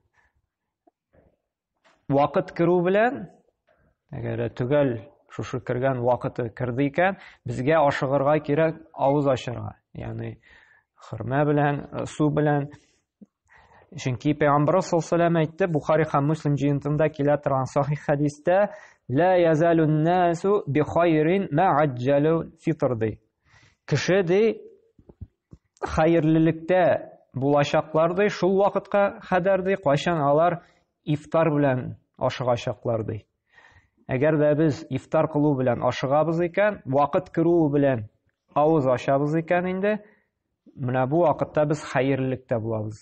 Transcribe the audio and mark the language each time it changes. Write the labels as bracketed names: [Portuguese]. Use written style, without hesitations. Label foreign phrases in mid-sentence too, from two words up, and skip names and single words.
[Tatar] Вакыт керү белән, әгәр төгәл шушы кергән вакыты керде икән, безгә ашыгырга кирәк авыз ачырга. Ягъни хөрмә белән, су белән. Чөнки Пәйгамбәр саллаллаһу әйтте, Бухари һәм Муслим җыентында килә торган сахих хадистә, [Arabic] لا يزال الناس بخير ما عجلوا الفطر ди. [Tatar] Кеше ди хәерлелектә булачаклар ди, шул вакытка кадәр ди, кайчан алар ифтар белән ашыгачаклар ди. Әгәр дә без ифтар кылу белән ашыгабыз икән, вакыт керү белән авыз ачабыз икән инде, менә бу вакытта без хәерлелектә булабыз.